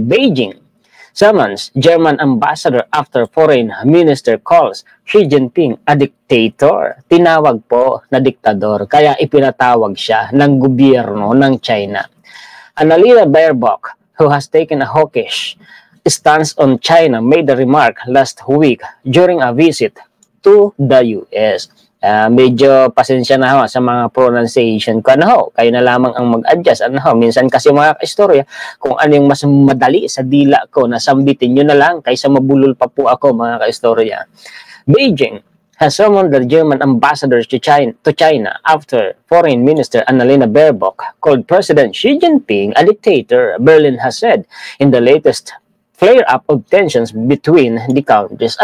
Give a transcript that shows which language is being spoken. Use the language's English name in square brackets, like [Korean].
[English] Beijing summons German ambassador after foreign minister calls Xi Jinping a dictator. [Filipino] Tinawag po na diktador, kaya ipinatawag siya ng gobyerno ng China. [English] Annalena Baerbock, who has taken a hawkish stance on China, made a remark last week during a visit to the US. [Filipino] Medyo pasensya na ho sa mga pronunciation ko. Kayo na lamang ang mag-adjust. Minsan kasi mga kaistorya, kung ano yung mas madali sa dila ko, nasambitin nyo na lang kaysa mabulol pa po ako mga kaistorya. [English] Beijing has summoned the German ambassadors to China after Foreign Minister Annalena Baerbock called President Xi Jinping a dictator, Berlin has said in the latest flare-up of tensions between the countries.